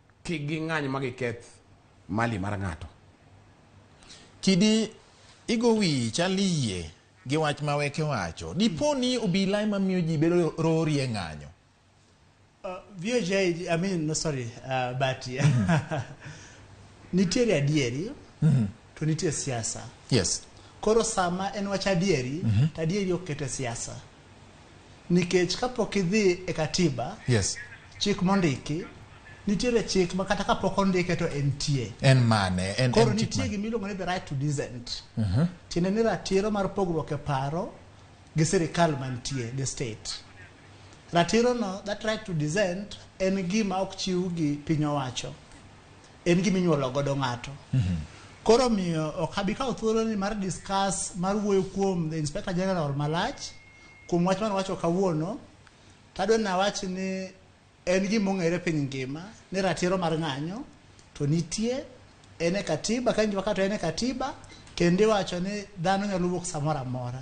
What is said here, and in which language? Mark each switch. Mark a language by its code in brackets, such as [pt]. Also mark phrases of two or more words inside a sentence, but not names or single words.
[luo] kik ging'any ma giketh mali mar ng'ato. Kidi igo wi chaliye gi wach maweke wacho. Dipo ni obila ema miyo ji bedo rori e ng'anyo. VJ, [en] I mean, no, sorry, but [luo] nitiere adieri, to nitiere siasa. [en] Yes. [luo] Koro sama en wach adieri, adieri okete siasa. Nikech kapok idhi e katiba, [en] yes, [luo] chik mondiki, nitiere chik ma kata kapok ondike to entie. En mane? Koro nitie gimiluongo ni [en] the right to dissent. [luo] Tiende ni ratiro mar pogruok e paro gi sirikal mantie, [en] the state. [luo] Ratiro no, [en] that right to dissent, [luo] en gima ok chiw gi piny owacho. En gima inyuolo godo ng'ato. Koro miyo ok abi kawo thuolo ni mar discuss mar wuoyo kuom [en] the Inspector General [luo] malach kuom wach man wacho kawuono. Tadwa na wach ni en gima ong'ere piny ngima ni ratiro mar ng'anyo to nitie ene katiba, ka nji wakato ene katiba kendo wacho ni dhano nyalo wuok samora amora.